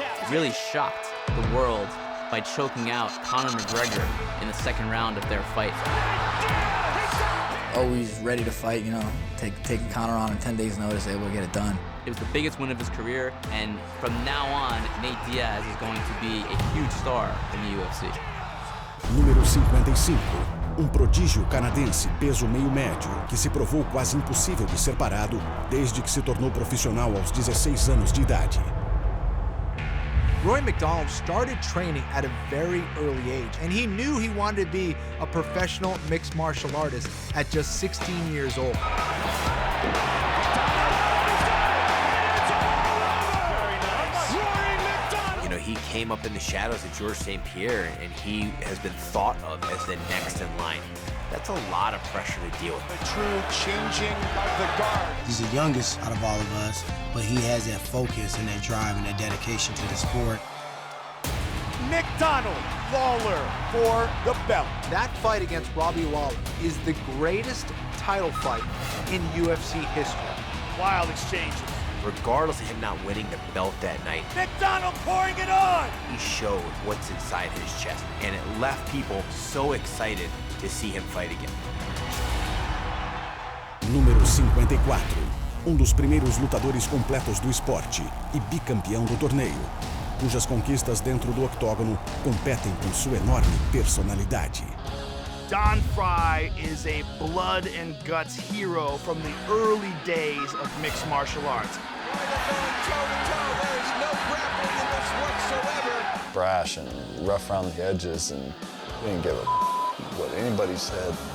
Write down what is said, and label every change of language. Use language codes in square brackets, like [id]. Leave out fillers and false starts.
[en] Really shocked the world by choking out Conor McGregor in the second round of their fight. Always ready to fight, you know, taking Conor on in 10 days' notice, able to get it done. It was the biggest win of his career, and from now on, Nate Diaz is going to be a huge star in the UFC. [pt] Número 55. Prodígio canadense peso meio médio, que se provou quase impossível de ser parado desde que se tornou profissional aos 16 anos de idade. [en] Roy McDonald started training at a very early age, and he knew he wanted to be a professional mixed martial artist at just 16 years old. You know, he came up in the shadows of Georges St. Pierre, and he has been thought of as the next in line. That's a lot of pressure to deal with. The true changing of the guard. He's the youngest out of all of us, but he has that focus and that drive and that dedication to the sport. McDonald Lawler for the belt. That fight against Robbie Lawler is the greatest title fight in UFC history. Wild exchanges. Regardless of him not winning the belt that night, McDonald pouring it on. He showed what's inside his chest, and it left people so excited to see him fight again. [pt] Número 54. Dos primeiros lutadores completos do esporte e bicampeão do torneio, cujas conquistas dentro do octógono competem com sua enorme personalidade. [en] Don Frye is a blood and guts hero from the early days of mixed martial arts. There's no grappling in this whatsoever. Brash and rough around the edges, and he didn't give a what anybody said.